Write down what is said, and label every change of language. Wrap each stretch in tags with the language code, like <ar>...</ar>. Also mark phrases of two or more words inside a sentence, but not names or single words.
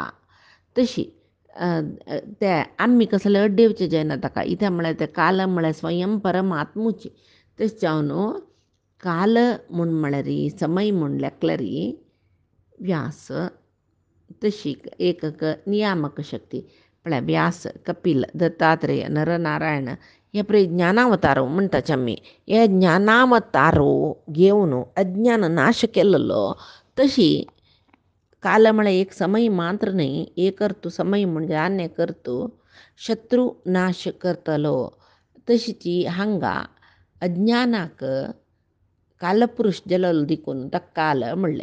<kok>तशी ते आमी कसले अड्डेवचे जायना ताका इत्या म्हळ्यार ते काल म्हळ्यार स्वयं परमात्मूची. तशें जावन काल म्हूण म्हळ्यार समय म्हूण लेखल्यार व्यास तशी एक नियामक शक्ती म्हळ्यार व्यास कपिल दत्तात्रेय नरनारायण हे पळय ज्ञानावतारो म्हणटाचे आमी हे ज्ञानावतारो घेवन अज्ञान नाश केल्लो. तशी काल म्हळ्यार एक समय मात्र न्ही एक करतू समय म्हणजे आनी करतू शत्रू नाश करतलो. तशीची हांगा अज्ञानाक कालपुरुश जल्लो देखून ताका काल म्हणलें.</kok>